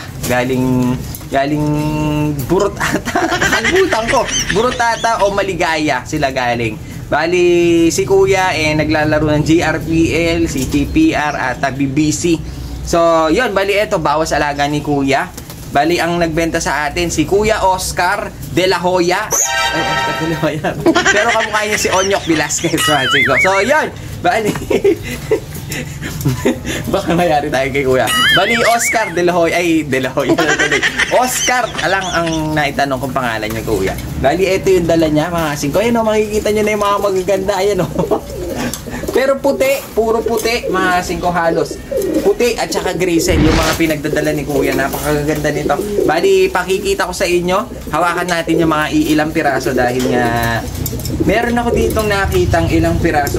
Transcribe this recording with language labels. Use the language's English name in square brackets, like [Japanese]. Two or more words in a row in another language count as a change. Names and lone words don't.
[Filipino] Galing Burot ata. Nakalimutan ko. Burot ata o Maligaya sila galing. Bali, si Kuya naglalaro ng GRPL, si PPR at BBC. So, yun, bali ito, bawas alaga ni Kuya. Bali, ang nagbenta sa atin, si Kuya Oscar De La Hoya. Ay, Oscar De La Hoya. Pero kamukha niya si Onyok Velasquez. So, yun, bali. Baka mayari tayo kay Kuya. Bali, Oscar De La Hoya. Ay, De La Hoya. Oscar, alang ang naitanong kong pangalan niya, Kuya. Bali, ito yung dala niya, mga hasing ko. Ayan o, makikita niyo na yung mga magaganda. Ayan o. Pero puti, puro puti, mga hasing ko halos. Puti at saka grisel yung mga pinagdadala ni Kuya. Napakaganda nito. Bali, pakikita ko sa inyo. Hawakan natin yung mga ilang piraso dahil nga meron ako ditong nakitang ilang piraso.